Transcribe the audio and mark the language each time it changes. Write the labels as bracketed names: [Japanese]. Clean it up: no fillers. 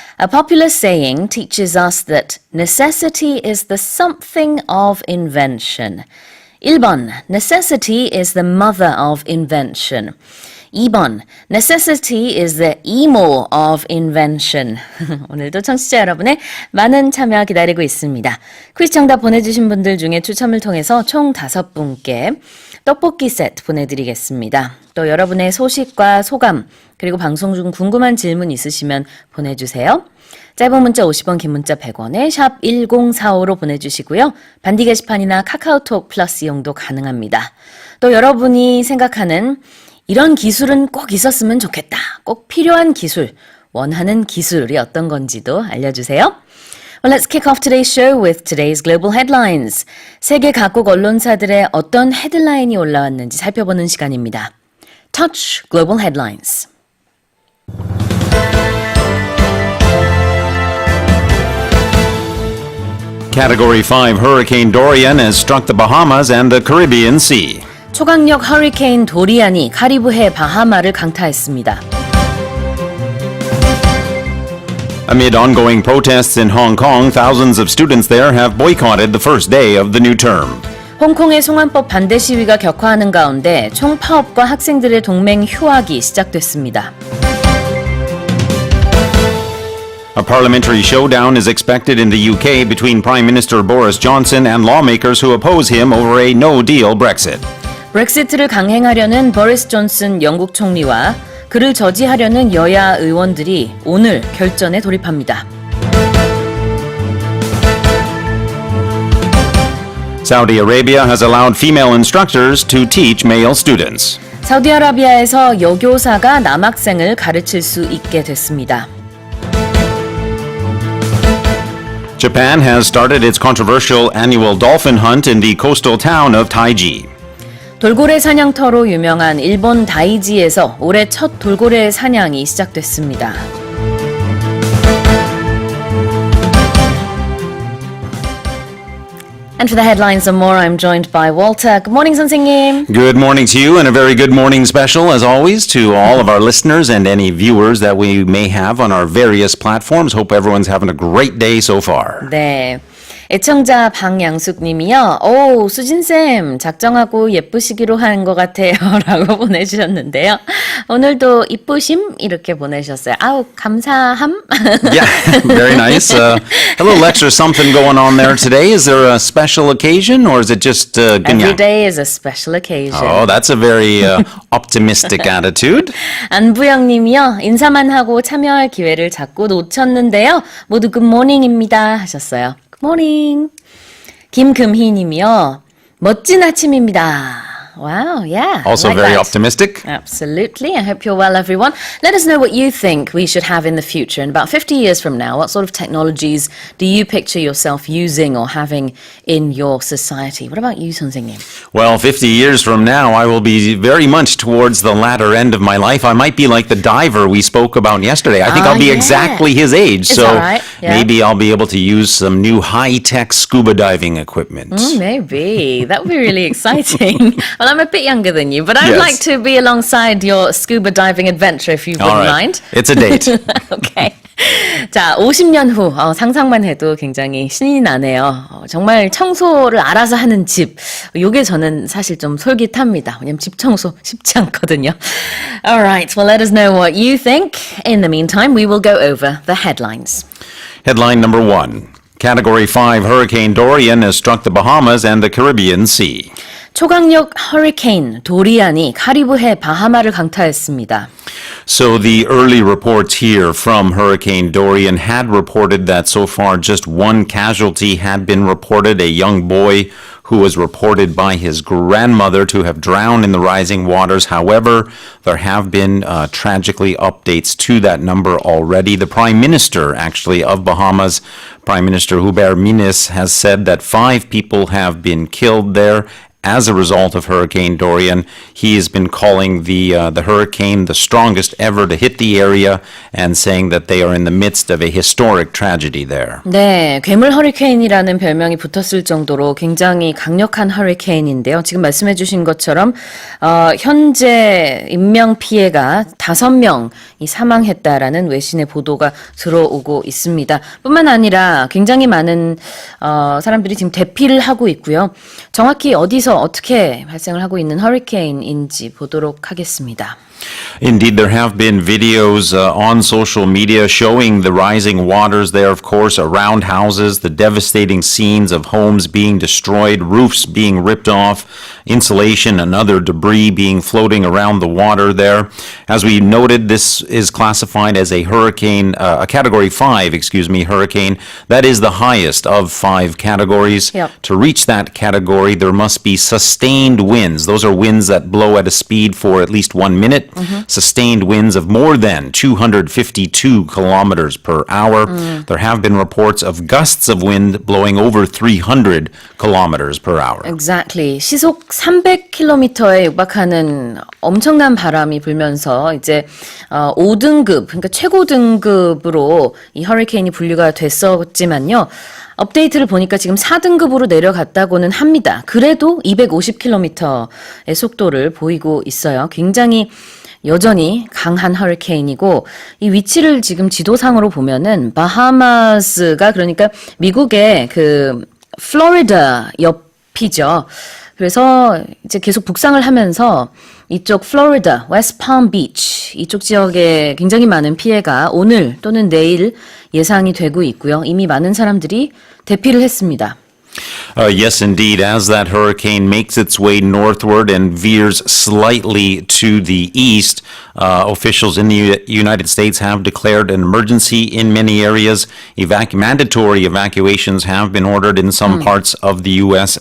[English] A popular saying teaches us that necessity is the something of invention. [Korean] 1번, [English] necessity is the mother of invention. [Korean] 2번, [English] necessity is the emo of invention. [Korean] 오늘도 청취자 여러분의 많은 참여 기다리고 있습니다. 퀴즈 정답 보내주신 분들 중에 추첨을 통해서 총 5분께 떡볶이 세트 보내드리겠습니다. 또 여러분의 소식과 소감, 그리고 방송 중 궁금한 질문 있으시면 보내주세요. 짧은 문자 50원, 긴 문자 100원에 샵 1045로 보내주시고요. 반디 게시판이나 카카오톡 플러스 이용도 가능합니다. 또 여러분이 생각하는 이런 기술은 꼭 있었으면 좋겠다, 꼭 필요한 기술, 원하는 기술이 어떤 건지도 알려주세요. [English] Well, let's kick off today's show with today's global headlines. [Korean] 세계 각국 언론사들의 어떤 헤드라인이 올라왔는지 살펴보는 시간입니다. [English] Touch Global Headlines. Category 5 Hurricane Dorian has struck the Bahamas and the Caribbean Sea. [Korean] 초강력 허리케인 도리안이 카리브해 바하마를 강타했습니다. [English] Amid ongoing protests in Hong Kong, thousands of students there have boycotted the first day of the new term. [Korean] 홍콩의 송환법 반대 시위가 격화하는 가운데 총파업과 학생들의 동맹 휴학이 시작됐습니다. [English] A parliamentary showdown is expected in the UK between Prime Minister Boris Johnson and lawmakers who oppose him over a no-deal Brexit. [Korean] 브렉시트를 강행하려는 보리스 존슨 영국 총리와 그를 저지하려는 여야 의원들이 오늘 결전에 돌입합니다. [English] Saudi Arabia has allowed female instructors to teach male students. [Korean] 사우디아라비아에서 여교사가 남학생을 가르칠 수 있게 됐습니다. [English] Japan has started its controversial annual dolphin hunt in the coastal town of Taiji. [Korean] 돌고래 사냥터로 유명한 일본 다이지에서 올해 첫 돌고래 사냥이 시작됐습니다. [English] And for the headlines and more, I'm joined by Walter. Good morning, [Korean] 선생님. [English] Good morning to you, and a very good morning special, as always, to all of our listeners and any viewers that we may have on our various platforms. Hope everyone's having a great day so far. [Korean] 네. 애청자 방양숙님이요. 오, 수진쌤 작정하고 예쁘시기로 하는 것 같아요. 라고 보내주셨는데요. 오늘도 이쁘심 이렇게 보내셨어요. 아우, 감사함. [English] Yeah, very nice. A little extra something going on there today. Is there a special occasion or is it just Every day is a special occasion. Oh, that's a very optimistic attitude. [Korean] 안부영님이요. 인사만 하고 참여할 기회를 자꾸 놓쳤는데요. 모두 굿모닝입니다 하셨어요. 굿모닝. 김금희님이요. 멋진 아침입니다. [English] Wow, yeah. Also like very that. optimistic. Absolutely. I hope you're well, everyone. Let us know what you think we should have in the future. In about 50 years from now, what sort of technologies do you picture yourself using or having in your society? What about you, [Korean] 선생님? [English] Well, 50 years from now, I will be very much towards the latter end of my life. I might be like the diver we spoke about yesterday. I think I'll be exactly his age. Is So that right? Yeah. maybe I'll be able to use some new high-tech scuba diving equipment. Maybe. That would be really exciting. Well, I'm a bit younger than you, but I'd Yes. like to be alongside your scuba diving adventure if you All wouldn't right. mind. It's a date. Okay. [Korean] 자, 50년 후 상상만 해도 굉장히 신이 나네요. 정말 청소를 알아서 하는 집. 요게 저는 사실 좀 솔깃합니다. 왜냐면 집 청소 쉽지 않거든요. [English] All right. Well, let us know what you think. In the meantime, we will go over the headlines. Headline number 1. Category 5 Hurricane Dorian has struck the Bahamas and the Caribbean Sea. [Korean] 초강력 허리케인 도리안이 카리브해 바하마를 강타했습니다. [English] So the early reports here from Hurricane Dorian had reported that so far just one casualty had been reported, a young boy who was reported by his grandmother to have drowned in the rising waters. However, there have been tragically updates to that number already. The Prime Minister, actually, of Bahamas, Prime Minister Hubert Minnis, has said that 5 people have been killed there as a result of Hurricane Dorian. He has been calling the hurricane the strongest ever to hit the area and saying that they are in the midst of a historic tragedy there. [Korean] 네, 괴물 허리케인이라는 별명이 붙었을 정도로 굉장히 강력한 허리케인인데요. 지금 말씀해 주신 것처럼 현재 인명 피해가 5명이 사망했다라는 외신의 보도가 들어오고 있습니다. 뿐만 아니라 굉장히 많은 사람들이 지금 대피를 하고 있고요. 정확히 어디서 어떻게 발생을 하고 있는 허리케인인지 보도록 하겠습니다. [English] Indeed, there have been videos on social media showing the rising waters there, of course, around houses, the devastating scenes of homes being destroyed, roofs being ripped off, insulation and other debris being floating around the water there. As we noted, this is classified as a hurricane, a Category 5, hurricane. That is the highest of 5 categories. Yep. To reach that category, there must be sustained winds. Those are winds that blow at a speed for at least 1 minute. Sustained winds of more than 252 kilometers per hour. There have been reports of gusts of wind blowing over 300 kilometers per hour. Exactly. [Korean] 시속 300km에 육박하는 엄청난 바람이 불면서 이제 5등급, 그러니까 최고 등급으로 이 허리케인이 분류가 됐었지만요. 업데이트를 보니까 지금 4등급으로 내려갔다고는 합니다. 그래도 250km의 속도를 보이고 있어요. 굉장히 여전히 강한 허리케인이고 이 위치를 지금 지도상으로 보면은 바하마스가 그러니까 미국의 그 플로리다 옆이죠. 그래서 이제 계속 북상을 하면서 이쪽 플로리다, 웨스트 palm 비치 이쪽 지역에 굉장히 많은 피해가 오늘 또는 내일 예상이 되고 있고요. 이미 많은 사람들이 대피를 했습니다. [English] Yes, indeed. As that hurricane makes its way northward and veers slightly to the east, officials in the United States have declared an emergency in many areas. Mandatory evacuations have been ordered in some parts of the U.S.